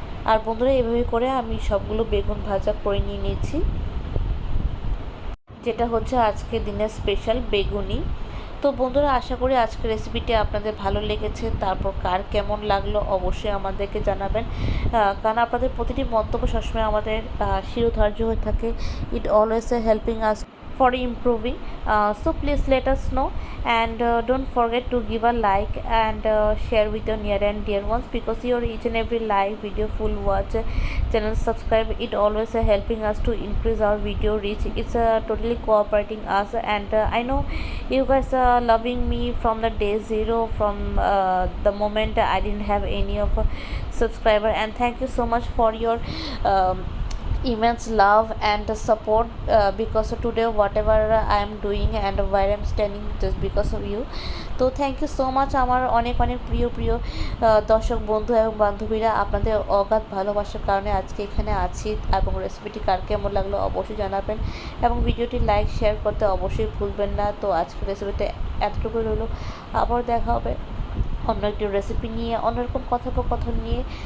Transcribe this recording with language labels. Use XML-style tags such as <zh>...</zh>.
<bn>আর বন্ধুরা এভাবে করে আমি সবগুলো বেগুন ভাজা করে নিয়ে নিয়েছি, যেটা হচ্ছে আজকের দিনের স্পেশাল বেগুনি। তো বন্ধুরা আশা করি আজকের রেসিপিটি আপনাদের ভালো লেগেছে। তারপর কার কেমন লাগলো অবশ্যই আমাদেরকে জানাবেন, কারণ আপনাদের প্রতিটি মন্তব্য সবসময় আমাদের শিরোধার্য হয়ে থাকে। ইট always helping us</bn> <en>for improving, so please let us know, and don't forget to give a like and share with your near and dear ones, because your each and every like, video, full watch, channel subscribe, it always helping us to increase our video reach. It's totally cooperating us, and I know you guys are loving me from the day zero, from the moment I didn't have any of subscriber, and thank you so much for your immense love and support, because today whatever I am doing and where I am standing just because of you.</en> <bn>তো</bn> <en>thank you so much</en> <bn>আমার অনেক অনেক প্রিয় প্রিয় দর্শক বন্ধু এবং বান্ধবীরা, আপনাদের অগাধ ভালোবাসার কারণে আজকে এখানে আছি। এবং রেসিপিটি কার কেমন লাগলো অবশ্যই জানাবেন এবং ভিডিওটি লাইক শেয়ার করতে অবশ্যই ভুলবেন না। তো আজকের রেসিপিটা এতটুকুই রইলো, আবার দেখা হবে অন্য একটি রেসিপি নিয়ে, অন্যরকম কথোপকথন নিয়ে।</bn>